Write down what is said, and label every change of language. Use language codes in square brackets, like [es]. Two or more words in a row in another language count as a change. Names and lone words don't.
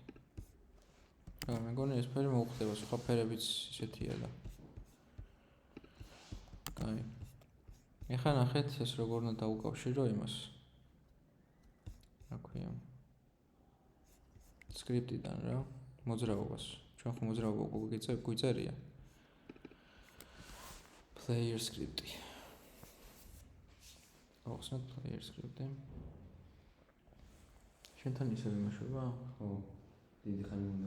[ka] მე მგონი ეს ფერი მოუხდება, სხვა ფერებიც ისეთია და. კაი. ეხლა ნახეთ ეს როგორ უნდა დაუკავშირო იმას. რა ქვია? სკრიპტიდან რა, მოძრაობას. ჩვენ ხო მოძრაობა გვიწერია. [en] Player script. [ka] ახსნათ [en] player script. [ka] შენთან ისევ იმაშობა? ხო. დიდი ხანი უნდა.